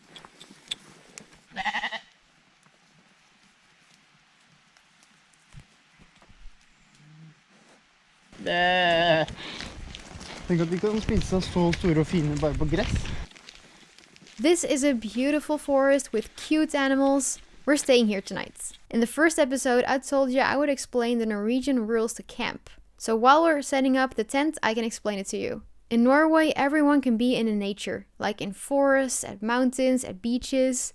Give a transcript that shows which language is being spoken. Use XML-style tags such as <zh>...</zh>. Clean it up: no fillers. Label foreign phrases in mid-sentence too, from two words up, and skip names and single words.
<no>Tenk at de kan spise seg så store og fine bare på gress.</no> <en>This is a beautiful forest with cute animals. We're staying here tonight. In the first episode, I told you I would explain the Norwegian rules to camp. So while we're setting up the tent, I can explain it to you. In Norway, everyone can be in the nature, like in forests, at mountains, at beaches.</en>